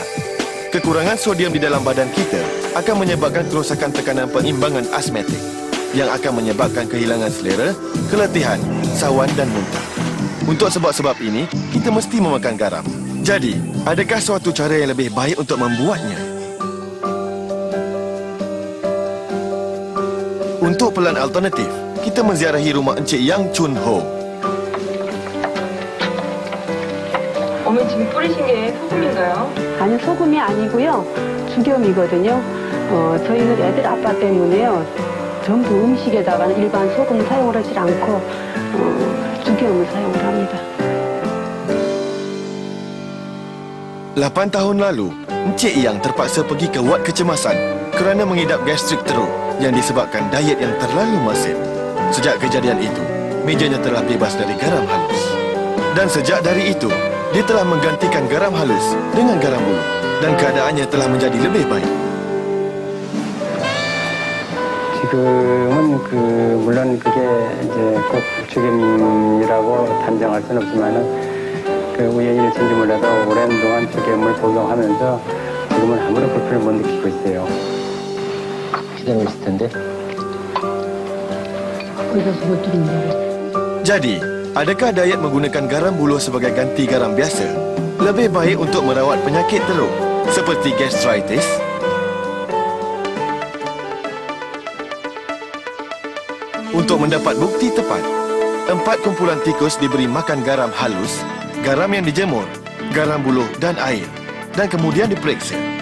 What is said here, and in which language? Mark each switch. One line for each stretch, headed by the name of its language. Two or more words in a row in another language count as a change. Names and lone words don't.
Malay: Kekurangan sodium di dalam badan kita akan menyebabkan kerosakan tekanan perimbangan asmatik yang akan menyebabkan kehilangan selera, keletihan, sawan dan muntah. Untuk sebab-sebab ini, kita mesti memakan garam. Jadi, adakah suatu cara yang lebih baik untuk membuatnya? Untuk pelan alternatif, kita menziarahi rumah Encik Yang Chun Ho.
Korean: 어머니 지금 뿌리신 게 소금인가요? 아니요, 소금이 아니고요. 죽염이거든요. 저희는 애들 아빠 때문에요. 전부 음식에다가는 일반 소금 사용을 하지 않고 죽염을 사용을 합니다.
Malay: 8 tahun lalu, Encik Yang terpaksa pergi ke wad kecemasan kerana mengidap gastrik teruk yang disebabkan diet yang terlalu masif. Sejak kejadian itu, mejanya telah bebas dari garam halus. Dan sejak dari itu, dia telah menggantikan garam halus dengan garam buluh dan keadaannya telah menjadi lebih baik.
Korean: 지금은 물론 그게 이제 꼭 죽염이라고 단정할 수는 없지만은 우연히 일치인지 몰라도 오랜 동안 죽염을 복용하면서 지금은 아무런 불편을 못 느끼고 있어요. 기다리고 있을 텐데.
Malay: Jadi, adakah diet menggunakan garam buluh sebagai ganti garam biasa lebih baik untuk merawat penyakit teruk seperti gastritis? Untuk mendapat bukti tepat, 4 kumpulan tikus diberi makan garam halus, garam yang dijemur, garam buluh dan air, dan kemudian diperiksa.